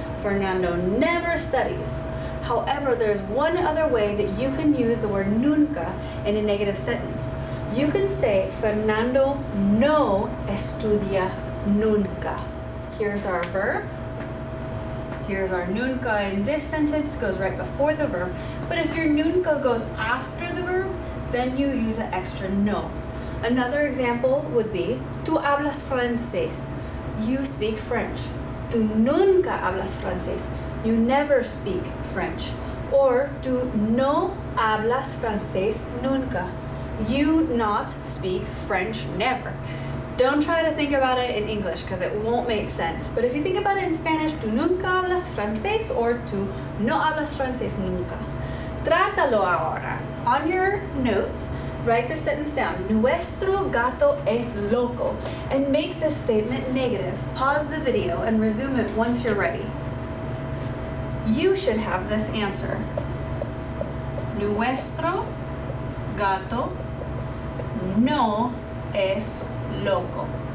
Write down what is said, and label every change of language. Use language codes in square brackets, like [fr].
[en] Fernando never studies. However, there's one other way that you can use the word nunca in a negative sentence. You can say [es] Fernando no estudia nunca. [en] Here's our verb. Here's our nunca in this sentence, goes right before the verb. But if your nunca goes after the verb, then you use an extra no. Another example would be, [es] tú hablas francés. [en] You speak French. [es] Tú nunca hablas francés. [en] You never speak French. [es] Or, tú no hablas francés nunca. [en] You not speak French never. Don't try to think about it in English because it won't make sense. But if you think about it in Spanish, [es] tú nunca hablas francés or tú no hablas francés nunca. Trátalo ahora. [en] On your notes, write the sentence down. [es] Nuestro gato es loco. [en] And make this statement negative. Pause the video and resume it once you're ready. You should have this answer. [es] Nuestro gato no es loco.